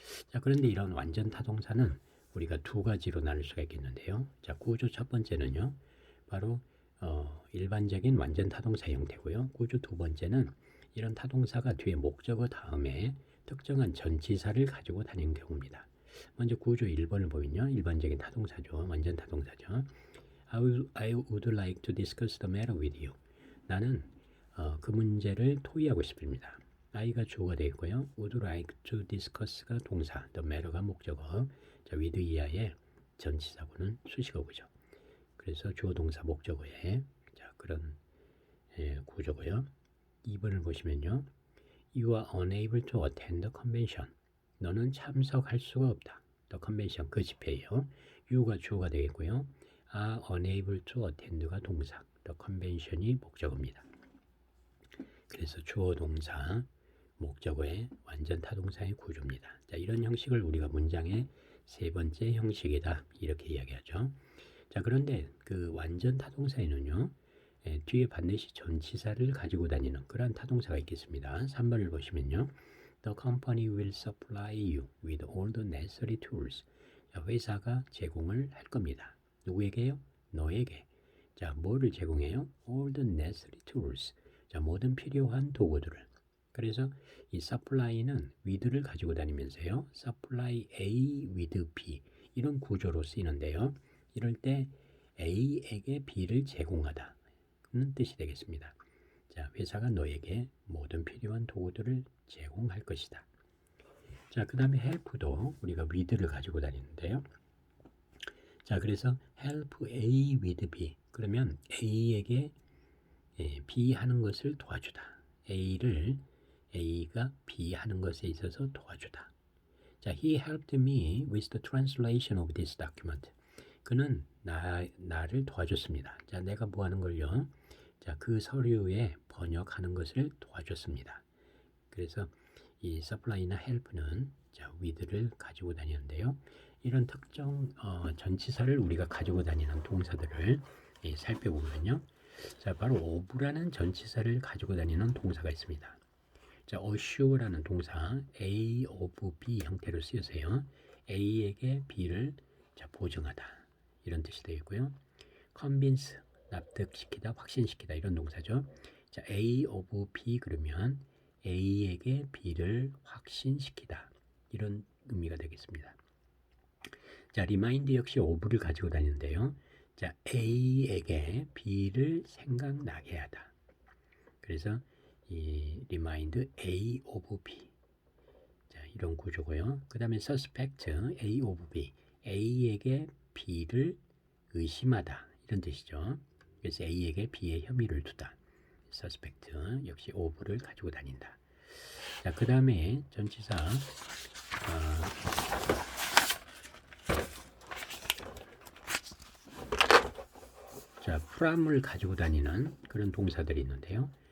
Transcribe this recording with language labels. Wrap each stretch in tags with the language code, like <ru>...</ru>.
<ko>자, 그런데 이런 완전 타동사는 우리가 두 가지로 나눌 수가 있겠는데요. 자, 구조 첫 번째는요. 바로 일반적인 완전 타동사 형태고요. 구조 두 번째는 이런 타동사가 뒤에 목적어 다음에 특정한 전치사를 가지고 다니는 경우입니다. 먼저 구조 1번을 보면요. 일반적인 타동사죠. 완전 타동사죠.</ko> <en>I would like to discuss the matter with you.</en> <ko>나는 그 문제를 토의하고 싶습니다. I가 주어가 되겠고요. would like to discuss가 동사, the matter가 목적어, 자, with 이하의 전치사구는 수식어구죠. 그래서 주어 동사 목적어에 자, 그런 구조고요. 2번을 보시면요.</ko> <en>You are unable to attend the convention.</en> <ko>너는 참석할 수가 없다.</ko> <en>The convention,</en> <ko>그 집회예요. You가 주어가 되겠고요. are unable to attend가 동사, the convention이 목적어입니다. 그래서 주어 동사 목적어의 완전 타동사의 구조입니다. 자, 이런 형식을 우리가 문장의 세 번째 형식이다 이렇게 이야기하죠. 자, 그런데 그 완전 타동사에는요. 뒤에 반드시 전치사를 가지고 다니는 그러한 타동사가 있겠습니다. 3번을 보시면요.</ko> <en>The company will supply you with all the necessary tools.</en> <ko>자, 회사가 제공을 할 겁니다. 누구에게요? 너에게. 자, 뭐를 제공해요?</ko> <en>All the necessary tools.</en> <ko>자, 모든 필요한 도구들을. 그래서 이 supply는 with를 가지고 다니면서요. supply A with B 이런 구조로 쓰이는데요. 이럴 때 A에게 B를 제공하다 는 뜻이 되겠습니다. 자, 회사가 너에게 모든 필요한 도구들을 제공할 것이다. 자, 그 다음에 help도 우리가 with를 가지고 다니는데요. 자, 그래서 help A with B. 그러면 A에게 B 하는 것을 도와주다. A가 B 하는 것에 있어서 도와주다.</ko> <en>자, he helped me with the translation of this document.</en> <ko>그는 나를 도와줬습니다. 자, 내가 뭐 하는 걸요? 자, 그 서류에 번역하는 것을 도와줬습니다. 그래서 이 supply나 help는 자, with를 가지고 다니는데요. 이런 특정 전치사를 우리가 가지고 다니는 동사들을 살펴보면요. 자, 바로 of라는 전치사를 가지고 다니는 동사가 있습니다. 자, assure라는 동사 A of B 형태로 쓰여서요. A에게 B를 자, 보증하다 이런 뜻이 되겠고요. convince 납득시키다, 확신시키다 이런 동사죠. 자, A of B 그러면 A에게 B를 확신시키다 이런 의미가 되겠습니다. 자, remind 역시 of를 가지고 다니는데요. 자, A에게 B를 생각나게 하다. 그래서 이 remind A of B. 자, 이런 구조고요. 그 다음에 suspect A of B. A에게 B를 의심하다. 이런 뜻이죠. 그래서 A에게 B의 혐의를 두다. suspect 역시 of를 가지고 다닌다. 자, 그 다음에 전치사 자, from을 가지고 다니는 그런 동사들이 있는데요.</ko>